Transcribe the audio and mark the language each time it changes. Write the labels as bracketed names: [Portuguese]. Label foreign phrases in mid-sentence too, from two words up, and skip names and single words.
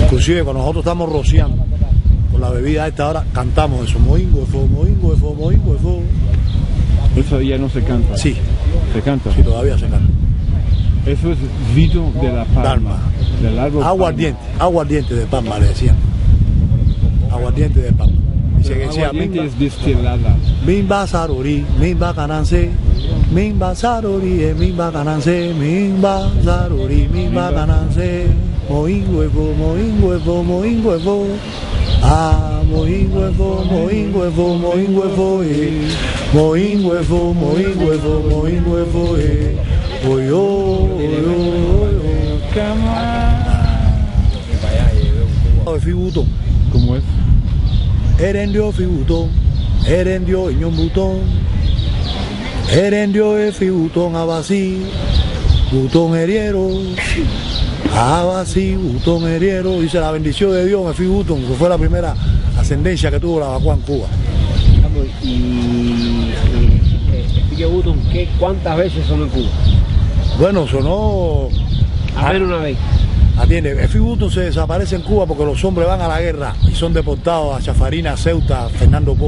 [Spanish] Inclusive cuando nosotros estamos rociando con la bebida a esta hora, cantamos eso, Moingo de Fuego, Moingo de Fuego, Moingo de Fuego. Eso ya no se canta. Sí. ¿Se canta? Sí, todavía se canta. Eso es vino de la palma. Del árbol aguardiente de palma, le decían. Aguardiente de palma. Y se decía, aguardiente es destilada. Mimba sarori, mimba cananse, mimba sarori, mimba cananse, mimba sarori, mimba cananse, moingo evo, moingo evo, moingo evo. Ah, moingo evo, moingo evo, moingo evo, moingo evo, moingo evo, moingo evo, oyo, Fibutón. ¿Cómo es? Erendio Fibutón, Erendio Iñón Butón, Herendio efi butón abasí, butón heriero, abasí, butón heriero. Dice la bendición de Dios, efi butón, que fue la primera ascendencia que tuvo la vacua en Cuba. Y Efique Button, ¿cuántas veces sonó en Cuba? Bueno, sonó... A ver una vez. Atiende, Efi Button se desaparece en Cuba porque los hombres van a la guerra y son deportados a Chafarina, Ceuta, a Fernando Po.